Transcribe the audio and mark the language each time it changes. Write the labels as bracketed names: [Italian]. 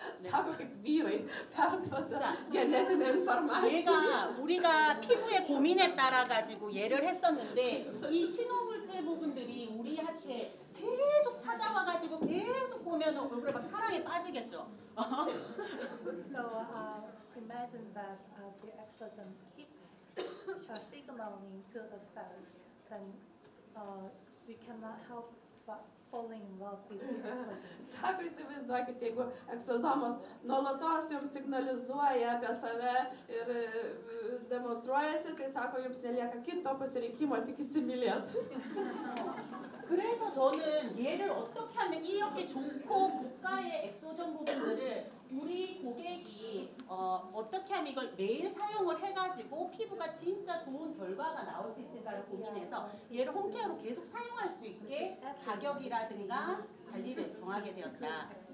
[Lithuanian] Sako, kaip vyrai perduoda genetinę informaciją. [Korean] 우리가 피부의 고민에 따라 가지고 예를 했었는데 이 신호물질 부분들이 우리한테 계속 찾아와가지고 계속 보면 얼굴에 막 사랑에 빠지겠죠. [English] So imagine that the exosome keeps signaling to the cells, then we cannot help but falling in love with the exosome. [Lithuanian] Sako, įsivaizduokit, jeigu egzosomos nuolatos jums signalizuoja apie save ir demonstruojasi, tai sako, jums nelieka kito pasirinkimo, tik įsimylėt. [Korean] 그래서 저는 얘를 어떻게 하면 이렇게 좋고 고가의 엑소존 부분들을 우리 고객이 어떻게 하면 이걸 매일 사용을 해가지고 피부가 진짜 좋은 결과가 나올 수 있을까를 고민해서 얘를 홈케어로 계속 사용할 수 있게 가격이라든가 관리를 정하게 되었다.